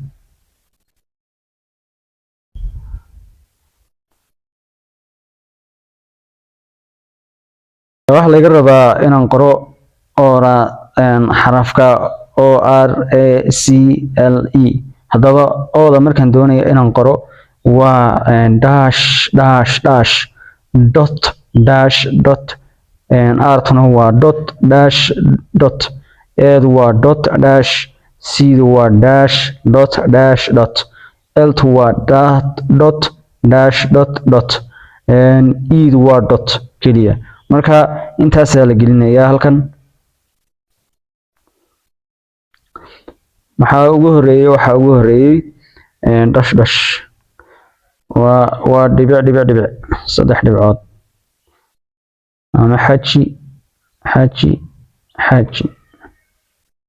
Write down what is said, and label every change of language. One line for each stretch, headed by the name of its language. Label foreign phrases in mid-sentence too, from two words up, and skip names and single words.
Somali: waxa laga rabaa inaan qoro xarafka ORACLE. haddaba ooda markaan doonayo inaan qoro waa
English: dash dash dash dot
Somali: dash dot, artuna waa
English: dot dash dot,
Somali: eedu waa
English: dot dash,
Somali: cdu waa
English: dash dot dash dot,
Somali: ltu waa
English: dot dash dot dot,
Somali: edu waa dot keliya. marka intaasaa la gelinayaa halkan. waxaa ugu horeeyay
English: dash dash
Somali: waa dhibic 3 dhibcood ama xaji.